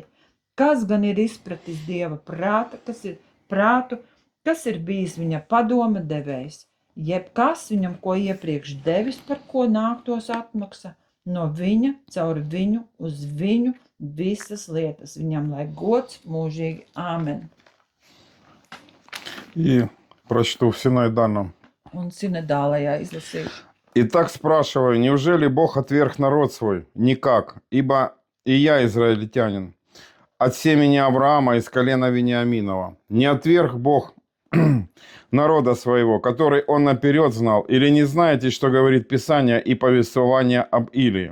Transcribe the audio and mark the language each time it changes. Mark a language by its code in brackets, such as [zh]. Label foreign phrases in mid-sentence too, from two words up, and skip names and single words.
[lv] Kas gan ir izpratis Dieva prāta, kas ir bijis viņa padoma devējs, jebkas viņam ko iepriekš devis, par ko nāktos atmaksa, no viņa, caur viņu, uz viņu, visas lietas. Viņam lai gods mūžīgi. Āmen. [ru] И прочту в синодальном. [lv] Un sinodālajā izlasīšu. [ru] Итак, спрашиваю, неужели Бог отверг народ свой? Никак, ибо и я израильтянин, от семени Авраама из колена Вениаминова. Не отверг Бог народа своего, который он наперед знал, или не знаете, что говорит Писание и повествование об Илии?